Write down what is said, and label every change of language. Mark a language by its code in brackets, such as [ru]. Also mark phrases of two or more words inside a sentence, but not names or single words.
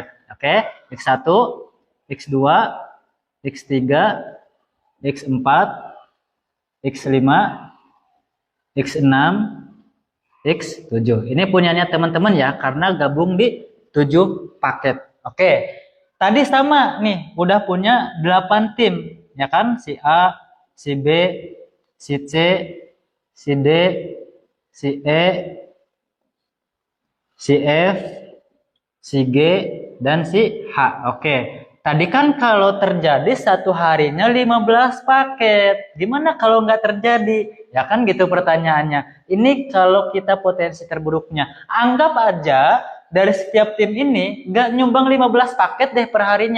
[id] Oke, X1, X2, X3, X4, X5, X6, X7. Ini punyanya teman-teman ya, karena gabung di 7 paket. Oke, tadi sama nih, udah punya 8 tim, ya kan? Si A, si B, si C, si D, si E, si F, si G, dan si H. Oke, tadi kan kalau terjadi satu harinya 15 paket. Gimana kalau nggak terjadi? Ya kan gitu pertanyaannya. Ini kalau kita potensi terburuknya. Anggap aja dari setiap tim ini nggak nyumbang 15 paket deh per harinya.